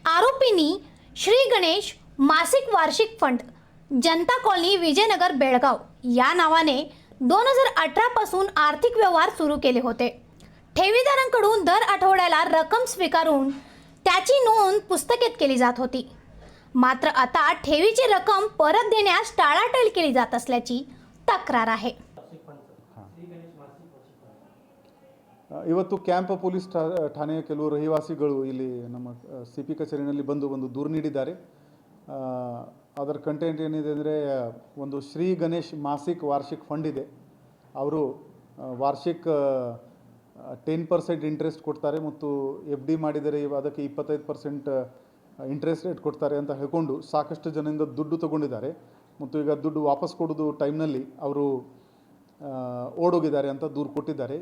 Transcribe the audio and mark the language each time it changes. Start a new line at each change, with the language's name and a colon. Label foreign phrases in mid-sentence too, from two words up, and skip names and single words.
Marathi: आरोपींनी श्री गणेश मासिक वार्षिक फंड जनता कॉलनी विजयनगर बेळगाव या नावाने 2018 पासून आर्थिक व्यवहार सुरू केले होते। ठेवीदारांकडून दर आठवड्याला रक्कम स्वीकारून त्याची नोंद पुस्तकेत केली जात होती। मात्र आता ठेवीची रक्कम परत देण्यास टाळाटाळ केली जात असल्याची तक्रार आहे।
Kannada: ಇವತ್ತು ಕ್ಯಾಂಪ್ ಪೊಲೀಸ್ ಠಾಣೆಯ ಕೆಲವು ರಹಿವಾಸಿಗಳು ಇಲ್ಲಿ ನಮ್ಮ CP ಕಚೇರಿಯಲ್ಲಿ ಬಂದು ದೂರು ನೀಡಿದ್ದಾರೆ। ಅದರ ಕಂಟೆಂಟ್ ಏನಿದೆ ಅಂದರೆ ಒಂದು ಶ್ರೀ ಗಣೇಶ್ ಮಾಸಿಕ್ ವಾರ್ಷಿಕ್ ಫಂಡ್ ಇದೆ, ಅವರು ವಾರ್ಷಿಕ 10% ಇಂಟ್ರೆಸ್ಟ್ ಕೊಡ್ತಾರೆ ಮತ್ತು FD ಮಾಡಿದರೆ ಅದಕ್ಕೆ 25%
English: interest rate
Kannada: ಕೊಡ್ತಾರೆ ಅಂತ ಹೇಳ್ಕೊಂಡು ಸಾಕಷ್ಟು ಜನರಿಂದ ದುಡ್ಡು ತಗೊಂಡಿದ್ದಾರೆ ಮತ್ತು ಈಗ ದುಡ್ಡು ವಾಪಸ್ ಕೊಡೋದು ಟೈಮ್ನಲ್ಲಿ ಅವರು ಓಡೋಗಿದ್ದಾರೆ ಅಂತ ದೂರು ಕೊಟ್ಟಿದ್ದಾರೆ।